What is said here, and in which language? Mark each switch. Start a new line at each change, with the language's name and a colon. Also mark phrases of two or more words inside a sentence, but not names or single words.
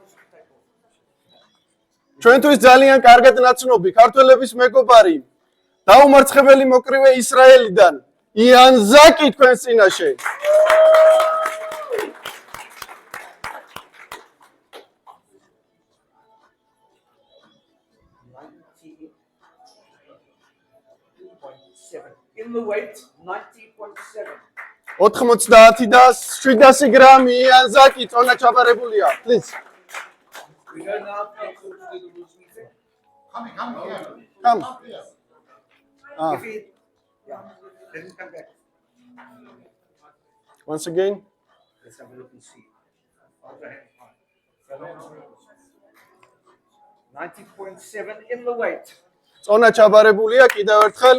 Georgian: ჩვენთვის ძალიან კარგად ნაცნობი ქართველების მეგობარი, დაუმარცხებელი მოკრივე ისრაელიდან, იან ზაკი თქვენს წინაშე.
English: In the weight 90.7.
Georgian: 90 და 700 გრამი იან ზაკი წონა ჩაბარებულია.
English: Please. We go now to the rules meeting. Come. If he, yeah, then come back. Once again. Let's have a look and see. 90.7 in the weight.
Georgian: წონა ჩაბარებულია კიდევ ერთხელ.